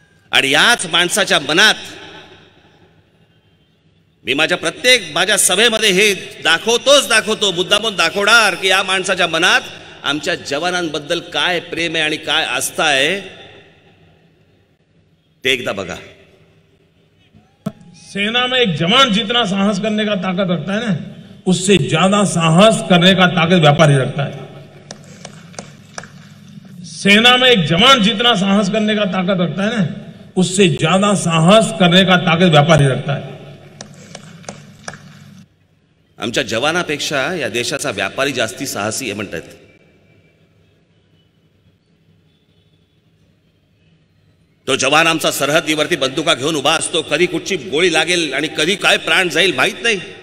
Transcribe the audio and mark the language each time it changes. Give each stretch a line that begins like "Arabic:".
Marathi: आणि याच माणसाच्या मनात मी माझ्या सभेमध्ये हे दाखवतो मुद्दामून दाखवणार की या माणसाच्या मनात आमच्या जवानांबद्दल काय प्रेम आहे आणि काय आस्था आहे ते एकदा बघा.
Hindi: सेना में एक जवान जितना साहस करने का ताकत रखता है ना, उससे ज्यादा साहस करने का ताकत व्यापारी रखता है. सेना में एक जवान जितना साहस करने का ताकत रखता है ना, उससे ज्यादा साहस करने का ताकत व्यापारी रखता है.
Marathi: आमच्या जवानापेक्षा या देशाचा व्यापारी जास्ती साहसी आहे म्हणतात. तो जवान आमचा सरहद्दीवरती बंदुका घेऊन उभा असतो. कधी कुठची गोळी लागेल आणि कधी काय प्राण जाईल माहित नाही.